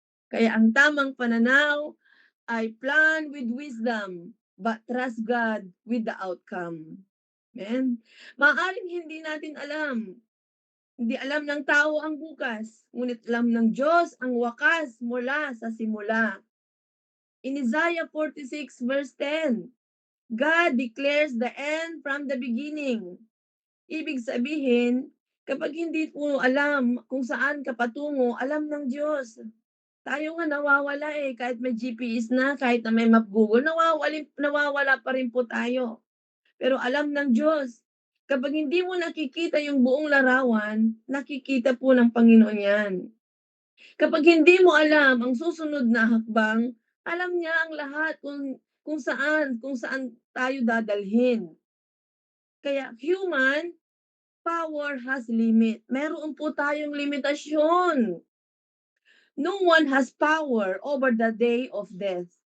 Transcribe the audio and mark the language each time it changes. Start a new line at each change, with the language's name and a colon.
Filipino: Kaya ang tamang pananaw ay
English: plan with wisdom, but trust God with the outcome.
Filipino: Amen? Maaaring hindi natin alam. Hindi alam ng tao ang bukas, ngunit alam ng Diyos ang wakas mula sa simula.
English: In Isaiah 46 verse 10, God declares the end from the beginning.
Filipino: Ibig sabihin, kapag hindi po alam kung saan ka patungo, alam ng Diyos. Tayo nga nawawala kahit may GPS na, kahit na may map Google, nawawala pa rin po tayo. Pero alam ng Diyos, kapag hindi mo nakikita yung buong larawan, nakikita po ng Panginoon yan. Kapag hindi mo alam ang susunod na hakbang, alam niya ang lahat kung saan tayo dadalhin.
English: Kaya human power has limit.
Filipino: Meron po tayong limitasyon.
English: No one has power over the day of death.